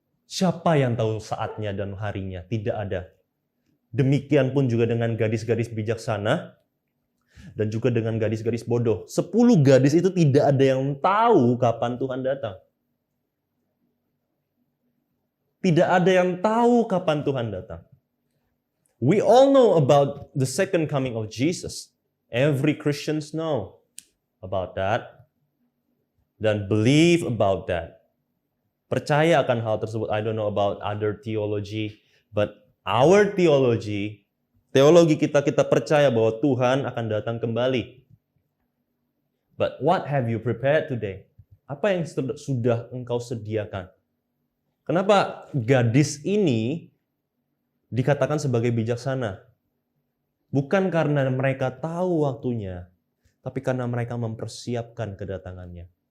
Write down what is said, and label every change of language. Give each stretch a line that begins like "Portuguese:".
Indonesian: Siapa yang tahu saatnya dan harinya? Tidak ada. Demikian pun juga dengan gadis-gadis bijaksana dan juga dengan gadis-gadis bodoh. 10 gadis itu tidak ada yang tahu kapan Tuhan datang. Tidak ada yang tahu kapan Tuhan datang.
English: We all know about the second coming of Jesus. Every Christians know about that. Dan believe about that.
Indonesian: Percaya akan hal tersebut.
English: I don't know about other theology, but our theology,
Indonesian: teologi kita percaya bahwa Tuhan akan datang kembali.
English: But what have you prepared today?
Indonesian: Apa yang sudah engkau sediakan? Kenapa gadis ini dikatakan sebagai bijaksana? Bukan karena mereka tahu waktunya, tapi karena mereka mempersiapkan kedatangannya.